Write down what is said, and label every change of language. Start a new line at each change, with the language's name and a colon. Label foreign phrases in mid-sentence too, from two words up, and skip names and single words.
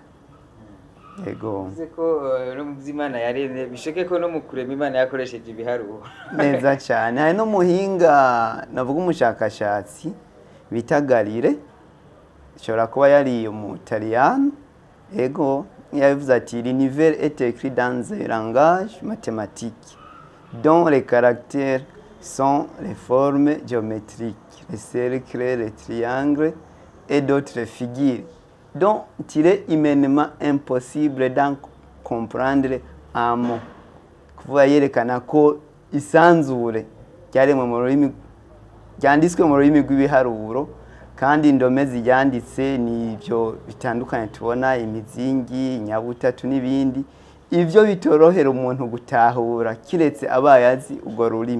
Rundi: Ego. Zeko no mu vy'Imana yaremye bisheke ko no mu kurema Imana yakoresheje ibiharuro. Neza cyane. Hari no muhinga navuga umushakashatsi bita Galileo, ashobora kuba yari umutaliyano. Ego yavuze ati
French: l'univers est écrit dans un langage mathématique. dont les caractères sont les formes géométriques, les cercles, les triangles et d'autres figures dont il est humainement impossible d'en comprendre un mot.
Rundi: Kuvuga yerekana ko isanzure ryanditswe mu rurimi rw'ibiharuro, kandi indome ziryanditse ni ibyo bitandukanye tubona, imizingi, inyabutatu n'ibindi. Ivyo bitorohera umuntu gutahura kiretse abaye azi urwo rurimi.